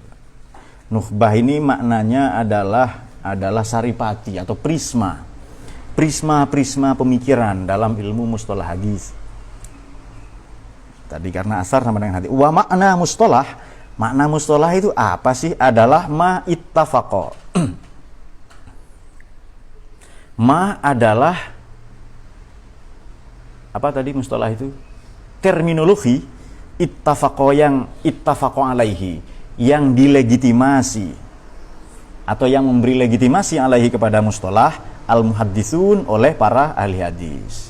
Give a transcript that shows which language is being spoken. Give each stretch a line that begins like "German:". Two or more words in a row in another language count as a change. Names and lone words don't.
Indonesian: Nuhbah ini maknanya adalah saripati atau prisma pemikiran dalam ilmu mustalah hadis. Tadi karena asar sama dengan hati. Wa makna mustalah itu apa sih? Adalah
Arabic: ما اتفق.
Indonesian: Ma adalah apa tadi mustalah itu? Terminologi
Arabic: اتفق عليه,
Indonesian: yang dilegitimasi atau yang memberi legitimasi alaihi kepada
Arabic: مصطلح المحدثين
Indonesian: oleh para ahli hadis.